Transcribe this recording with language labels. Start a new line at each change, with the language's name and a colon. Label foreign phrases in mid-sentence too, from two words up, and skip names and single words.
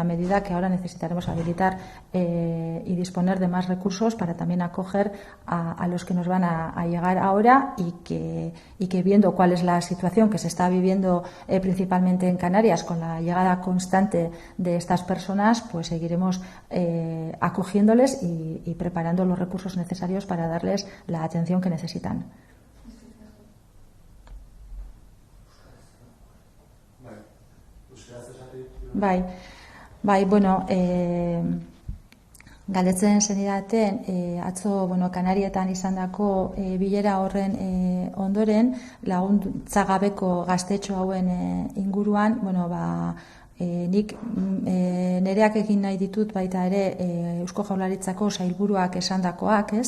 Spanish: medida que ahora necesitaremos habilitar y disponer de más recursos para también acoger a los que nos van a llegar ahora, y que viendo cuál es la situación que se está viviendo principalmente en Canarias con la llegada constante de estas personas, pues seguiremos acogiéndoles y preparando los recursos necesarios para darles la atención que necesitan.
Basque: Bai, bueno, galdetzen zenidaten, atzo, bueno, Kanarietan izandako bilera horren ondoren, laguntza gabeko gaztetxo hauen inguruan, bueno, nik nereak egin nahi ditut baita ere Eusko Jaurlaritzako sailburuak esandakoak, ez?